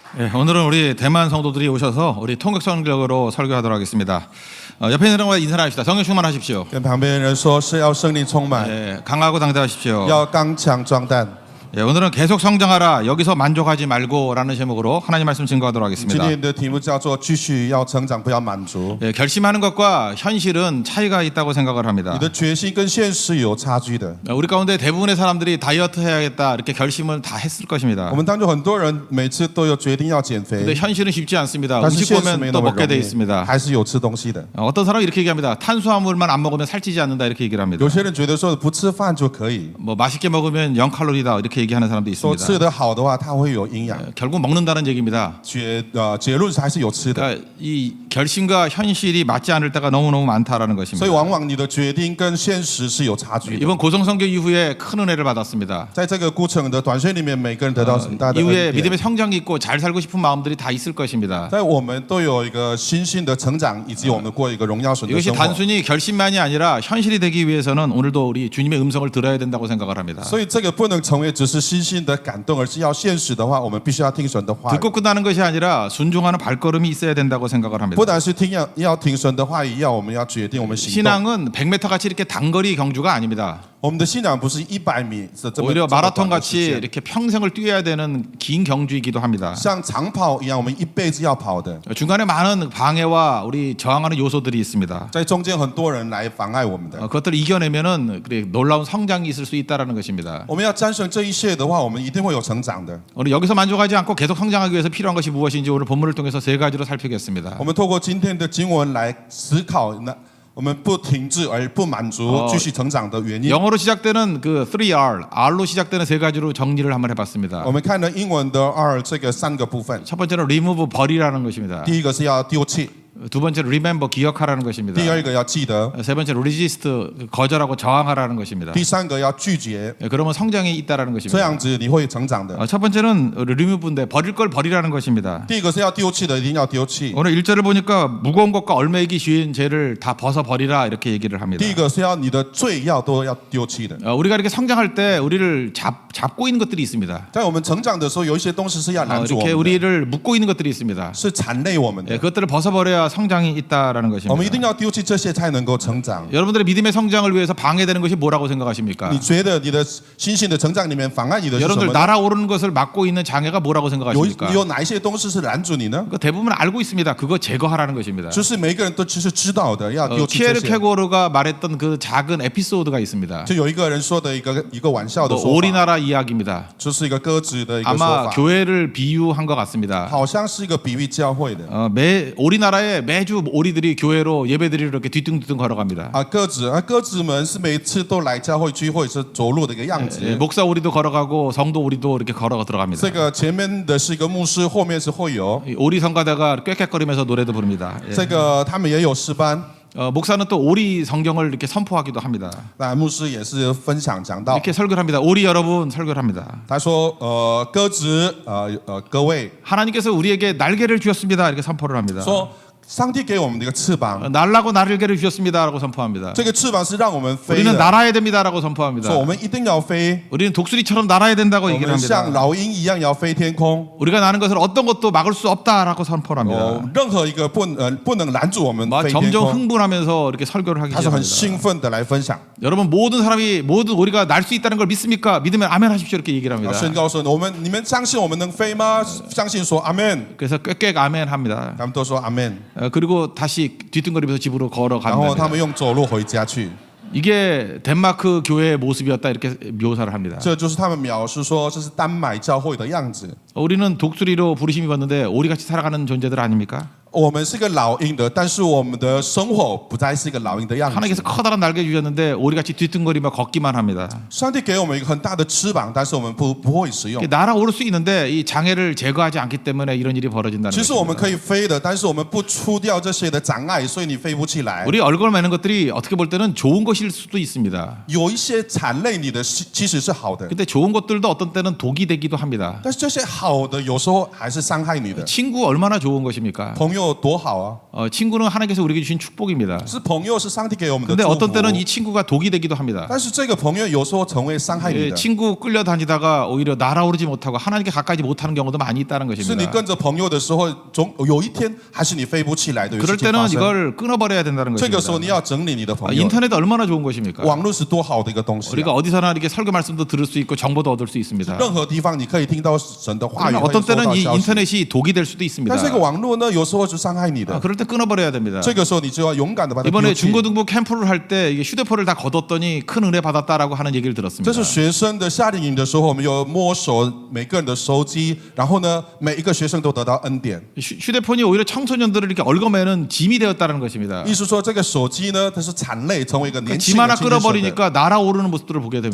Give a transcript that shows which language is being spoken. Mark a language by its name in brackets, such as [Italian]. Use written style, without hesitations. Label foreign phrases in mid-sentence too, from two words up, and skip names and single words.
[Korean] 예, 오늘은 우리 대만 성도들이 오셔서 우리 통역성격으로 설교하도록 하겠습니다. 옆에 있는 사람과 인사하십시다. 성령 충만하십시오. [Chinese] 跟旁边人说是要圣灵充满， [Korean] 예, 강하고 당대하십시오. [Chinese] 要刚强壮胆。 [Korean] 예, 오늘은 계속 성장하라. 여기서 만족하지 말고라는 제목으로 하나님 말씀 증거하도록 [Chinese] 今 [Korean] 하겠습니다. [Chinese] 天的题目叫做继续要成长，不要满足。 [Korean] 예, 결심하는 것과 현실은 차이가 있다고 생각을 [Chinese] 你 [Korean] 합니다. [Chinese] 的决心跟现实有差距的。 [Korean] 우리 가운데 대부분의 사람들이 다이어트 해야겠다 이렇게 결심을 다 했을 것입니다. [Chinese] 我们当中很多人每次都有决定要减 [Korean] 근데 [Chinese] 肥， [Korean] 현실은 쉽지 않습니다. [Chinese] 但是 [Korean] 음식 [Chinese] 现实没 [Korean] 보면 [Chinese] 那 [Korean] 또 [Chinese] 么 [Korean] 먹게 돼 [Chinese] 容易， [Korean] 있습니다. [Chinese] 还是有吃东西的。 [Korean] 어떤 사람은 이렇게 얘기합니다. 탄수화물만 안 먹으면 살찌지 않는다 이렇게 얘기를 합니다. [Chinese] 有些人觉得说不吃饭就可以， [Korean] 뭐 맛있게 먹으면 0칼로리다 이렇게 얘기하는 사람도 [Chinese] 说 [Korean] 있습니다. [Chinese] 吃得好的话，它会有营养。 [Korean] 결국 먹는다는 얘기입니다. [Chinese] 结论是还是有吃的， [Korean] 그러니까 이 결심과 현실이 맞지 않을 때가 너무너무 많다라는 [Chinese] 所以 [Korean] 것입니다. [Chinese] 往往你的决定跟现实是有差距的。 [Korean] 이번 고성성교 이후에 큰 은혜를 받았습니다. [Chinese] 在这个过程的短宣里面，每个人得到很大的 [Korean] 이후에 [Chinese] 恩典。 [Korean] 믿음의 성장이 있고 잘 살고 싶은 마음들이 다 있을 것입니다. [Chinese] 在我们都有一个心性的成长，以及我们过一个荣耀神的 [Korean] 이것이 [Chinese] 生活。 [Korean] 단순히 결심만이 아니라 현실이 되기 위해서는 오늘도 우리 주님의 음성을 들어야 된다고 생각을 합니다. [Chinese] 所以这个不能成为只是心性的感动，而是要现实的话，我们必须要听神的话语。 [Korean] 듣고 끝나는 것이 아니라 순종하는 발걸음이 있어야 된다고 생각을 합니다. [Chinese] 不但是要听神的话语，要我们要决定我们行动。 [Korean] 신앙은 100m 같이 이렇게 단거리 경주가 아닙니다. [Chinese] 我们的信仰不是100米的这么 [Korean] 오히려 [Chinese] 这么短 [Korean] 마라톤 [Chinese] 的时 [Korean] 같이 [Chinese] 间， [Korean] 이렇게 평생을 뛰어야 되는 긴 경주이기도 합니다. [Chinese] 像长跑一样，我们一辈子要跑的。 [Korean] 중간에 많은 방해와 우리 저항하는 요소들이 있습니다. [Chinese] 在中间很多人来妨碍我们的， [Korean] 그것들을 이겨내면은 그래 놀라운 성장이 있을 수 있다라는 것입니다. [Chinese] 我们要战胜这一切的话，我们一定会有成长的。 [Korean] 오늘 여기서 만족하지 않고 계속 성장하기 위해서 필요한 것이 무엇인지 오늘 본문을 통해서 세 가지로 살피겠습니다. [Chinese] 我们透过今天的经文来思考，那我们不停滞而不满足，继续成长的原因。 [Korean] 영어로 시작되는 그 3R, R로 시작되는 세 가지로 정리를 한번 해봤습니다. [Chinese] 我们看了英文的这个3个部分， [Korean] 첫 번째는 remove, 버리라는 것입니다. [Chinese] 第一个是要丢弃， [Korean] 두 번째는 remember, 기억하라는 것입니다. [Chinese] 第二个要记得， [Korean] 세 번째는 resist, 거절하고 저항하라는 것입니다. [Chinese] 第三个要拒绝， [Korean] 그러면 성장이 있다라는 [Chinese] 这 [Korean] 것입니다. [Chinese] 样子你会成长的。 [Korean] 첫 번째는 remove인데 버릴 걸 버리라는 것입니다. [Chinese] 第一个是要丢弃的，一定要丢弃； [Korean] 오늘 1절을 보니까 무거운 것과 얼매이기 쉬운 죄를 다 벗어 버리라 이렇게 얘기를 합니다. [Chinese] 第一个是要你的罪都要丢弃的。 [Korean] 우리가 이렇게 성장할 때 우리를 잡고 있는 것들이 있습니다. [Chinese] 在我们成长的时候，有一些东西是要拦住我 [Korean] 이렇게 [Chinese] 们的， [Korean] 우리를 묶고 있는 것들이 있습니다. [Chinese] 是缠累我们 [Korean] 예, [Chinese] 的。 [Korean] 그것들을 벗어버려야 성장이 있다라는 [Chinese] 我们一 [Korean] 것입니다. [Chinese] 定要丢弃这些，才能够成长。 [Korean] 여러분들의 믿음의 성장을 위해서 방해되는 것이 뭐라고 생각하십니까? [Chinese] 你觉得你的心性的成长里面妨碍你的是什 [Korean] 여러분들 [Chinese] 么呢？ [Korean] 날아오르는 것을 막고 있는 장애가 뭐라고 [Chinese] 有 [Korean] 생각하십니까? [Chinese] 有哪一些东西是拦住你呢？ [Korean] 그 대부분 알고 있습니다. 그거 제거하라는 것입니다. [Chinese] 就是每个人都其实知道的，要丢弃这 [Korean] 키에르 [Chinese] 些。 [Korean] 케고르가 말했던 그 작은 에피소드가 있습니다. [Chinese] 就有一个人说的一个玩笑的 [Korean] 뭐 [Chinese] 说法， [Korean] 오리나라 이야기입니다. [Chinese] 就是一个鸽子的一个说 [Korean] 아마 [Chinese] 法， [Korean] 교회를 비유한 것 같습니다. [Chinese] 好像是一个比喻教会的。 [Korean] 오리나라에 매주 오리들이 교회로 예배드리러 이렇게 뒤뚱뒤뚱 걸어갑니다. [Chinese] 鸽子们是每次都来教会聚会是走路的一个样子。 [Korean] 목사 오리도 걸어가고 성도 오리도 이렇게 걸어 들어갑니다. [Chinese] 这个前面的是一个牧师，后面是会友。 [Korean] 오리 성가대가 꽥꽥거리면서 노래도 부릅니다. [Chinese] 这个他们也有诗班， [Korean] 목사는 또 오리 성경을 이렇게 선포하기도 합니다. [Chinese] 那牧师也是分享讲道。 [Korean] 이렇게 설교를 합니다. 오리 여러분 설교를 합니다. [Chinese] 他说，鸽子，各位， [Korean] 하나님께서 우리에게 날개를 주셨습니다. 이렇게 선포를 합니다. [Chinese] 说上帝给我们的一个翅膀， [Korean] 날라고 날개를 주셨습니다라고 선포합니다. [Chinese] 这个翅膀是让我们飞 [Korean] 우리는 [Chinese] 的， [Korean] 날아야 됩니다라고 선포합니다. [Chinese] 说我们一定要飞， [Korean] 우리는 독수리처럼 날아야 된다고 [Chinese] 我 [Korean] 얘기를 [Chinese] 们像 [Korean] 합니다. [Chinese] 老鹰一样要飞天空。 [Korean] 우리가 나는 것을 어떤 것도 막을 수 없다라고 선포를 합니다. [Chinese] 任何一个不能拦住我们 [Korean] 막 [Chinese] 飞天 [Korean] 점점 [Chinese] 空。 [Korean] 흥분하면서 이렇게 설교를 하기 [Chinese] 他是很 [Korean] 시작합니다. [Chinese] 兴奋的来分享， [Korean] 여러분 모든 우리가 날 수 있다는 걸 믿습니까? 믿으면 아멘 하십시오 이렇게 얘기를 [Chinese] 然后 [Korean] 합니다. [Chinese] 宣告说：你们相信我们能飞吗？相信说阿门。 [Korean] 그래서 꽥꽥 아멘 합니다. [Chinese] 他们都说阿门， [Korean] 그리고 다시 뒤뚱거리면서 집으로 [Chinese] 然后他 [Korean] 걸어갑니다. [Chinese] 们用走路回家去。 [Korean] 이게 덴마크 교회의 모습이었다 이렇게 묘사를 합니다. [Chinese] 这就是他们描述说这是丹麦教会的样子。 [Korean] 우리는 독수리로 부르심이 받는데 오리같이 살아가는 존재들 아닙니까? [Chinese] 我们是个老鹰的，但是我们的生活不再是一个老鹰的样子。 [Korean] 하나님께서 커다란 날개 주셨는데 오리같이 뒤뚱거리며 걷기만 합니다. [Chinese] 上帝给我们一个很大的翅膀，但是我们不会使用。 [Korean] 날아오를 수 있는데 이 장애를 제거하지 않기 때문에 이런 일이 벌어진다는 [Chinese] 其实我们 [Korean] 것입니다. [Chinese] 可以飞的，但是我们不除掉这些的障碍，所以你飞不起来。 [Korean] 우리 얼굴 매는 것들이 어떻게 볼 때는 좋은 것일 수도 있습니다. [Chinese] 有一些缠累你的其实是好的， [Korean] 근데 좋은 것들도 어떤 때는 독이 되기도 합니다. [Chinese] 但是这些好好的有时候还是伤害你的。 [Korean] 친구 얼마나 좋은 것입니까? [Chinese] 朋友多好啊， [Korean] 친구는 하나님께서 우리에게 주신 축복입니다. [Chinese] 是朋友是上帝给我们的 [Korean] 근데 [Chinese] 祝 [Korean] 어떤 때는 [Chinese] 福。 [Korean] 이 친구가 독이 되기도 합니다. [Chinese] 但是这个朋友有时候成为伤害你 [Korean] 예, [Chinese] 的， [Korean] 친구 끌려다니다가 오히려 날아오르지 못하고 하나님께 가까이 못하는 경우도 많이 있다는 [Chinese] 是你 [Korean] 것입니다. [Chinese] 跟着朋友的时候，总有一天还是你飞不起来的。有 [Korean] 그럴 [Chinese] 事情发 [Korean] 때는 [Chinese] 生， [Korean] 이걸 끊어버려야 된다는 [Chinese] 这个时候 [Korean] 것입니다. [Chinese] 你要整理你的朋友。 [Korean] 인터넷 얼마나 좋은 것입니까? [Chinese] 网络是多好的一个东西啊、 [Korean] 우리가 어디서나 이렇게 설교 말씀도 들을 수 있고 정보도 얻을 수 있습니다. [Chinese] 任何地方你可以听到神的话语， [Korean] 그러나 [Chinese] 可以 [Korean] 어떤 [Chinese] 收到 [Korean] 때는 이 [Chinese] 消息。 [Korean] 인터넷이 독이 될 수도 있습니다. [Chinese] 但这个网络呢，有时候是伤害你的。 [Korean] 그럴 때 끊어버려야 됩니다. [Chinese] 这个时候你就要勇敢的把它丢 [Korean] 이번에 [Chinese] 弃。 [Korean] 중고등부 캠프를 할 때 휴대폰을 다 걷었더니 큰 은혜 받았다라고 하는 얘기를 [Chinese] 这 [Korean] 들었습니다. [Chinese] 是学生的夏令营的时候，我们有摸索每个人的手机，然后呢，每一个学生都得到恩典。 [Korean] 휴대폰이 오히려 청소년들을 이렇게 얽어매는 짐이 되었다는 것입니다. [Chinese] 意思说，这个手机呢，它是惨累，成为一个年轻 [Korean] 짐 [Chinese] 人 [Korean] 하나 [Chinese] 的精神的。 [Korean] 끌어버리니까 날아오르는 모습들을 보게 [Chinese] 但